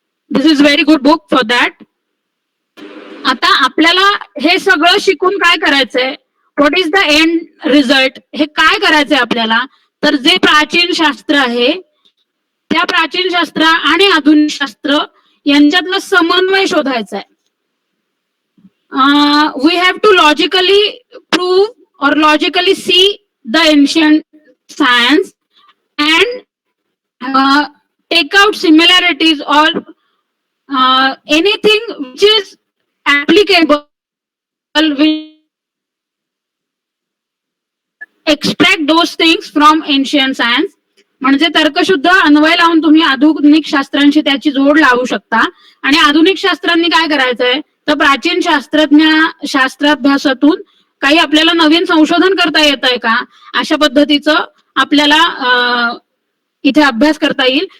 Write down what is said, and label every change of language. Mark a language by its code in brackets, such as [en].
[en] This is very good book for that. [mr] आता आपल्याला हे सगळं शिकून काय करायचंय, [en] what is the end result, [mr] हे काय करायचंय आपल्याला, तर जे प्राचीन शास्त्र आहे त्या प्राचीन शास्त्र आणि आधुनिक शास्त्र यांच्यातला समन्वय शोधायचा आहे. [en] We have to logically prove or logically see the ancient science and take out similarities or anything which is applicable will extract those things from ancient science. [mr] म्हणजे तर्कशुद्ध अन्वय लावून तुम्ही आधुनिक शास्त्रांशी त्याची जोड लावू शकता. आणि आधुनिक शास्त्रांनी काय करायचंय तर प्राचीन शास्त्राभ्यासातून काही आपल्याला नवीन संशोधन करता येत आहे का, अशा पद्धतीचं आपल्याला इथे अभ्यास करता येईल.